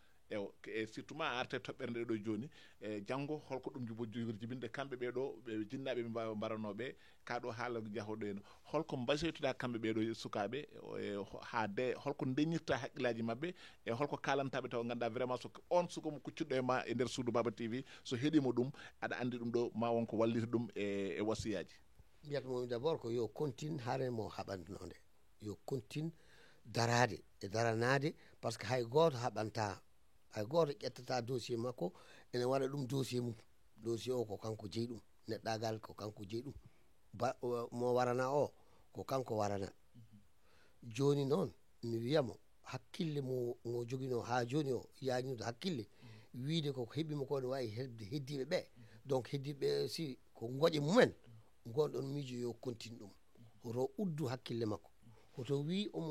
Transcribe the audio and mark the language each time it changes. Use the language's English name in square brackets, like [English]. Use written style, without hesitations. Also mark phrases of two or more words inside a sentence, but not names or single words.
[Fula] e surtout ma arte toɓɓere nde ɗo joni janggo holko ɗum jibinde kamɓe ɓeɗo ɓe jinnaɓe ɓe mbawa mbaranoɓe kaɗo haala jahoɗo en holko mbasiytoɗa kamɓe ɓeɗo sukaɓe ha de holko deñirta haqqillaji mabɓe e holko kalantaɓe taw ganduɗa vraiment so on suko mo kuccuɗo e ma e nder suudu Baba TV so heeɗima ɗum aɗa andi ɗum ɗo ma wonko wallita ɗum e wasiyaji. mbiyatmomi d' abord ko yo continue haare mo haɓantinode yo continue darade e daranade [French] par ce que [Fula] hay goto haɓanta hay goto ƴettata dossier makko ene waɗa ɗum dossier mum dossier o ko kanko jeeyi ɗum neɗɗagal ko kanko jeeyi ɗum mo warana o ko kanko warana joni noon mi wiyamo hakkille mo joguino ha joni o yañude hakkille wiide ko heeɓima ko ne wawi hebde heddiɓe ɓe donc heddiɓe si ko gooƴe mumen gonɗon miijo yo continue ɗum hoto uddu hakkille makko hoto wi